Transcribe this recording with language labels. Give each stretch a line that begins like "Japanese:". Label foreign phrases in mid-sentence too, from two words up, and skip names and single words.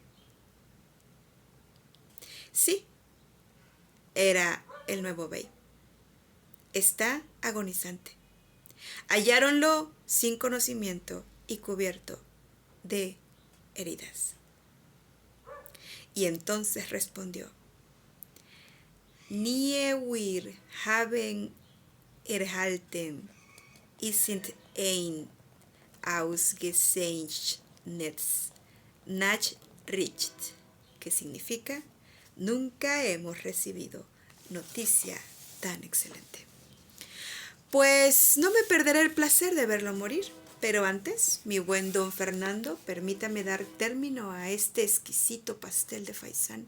Spanish: Sí, era el nuevo bey. Está agonizante. Halláronlo sin conocimiento y cubierto de heridas. Y entonces respondió:
German: Nie wir haben erhalten, sind ein ausgezeichnetes Nachricht,
Spanish: que significa: nunca hemos recibido noticia tan excelente. Pues no me perderé el placer de verlo morir, pero antes, mi buen don Fernando, permítame dar término a este exquisito pastel de faisán.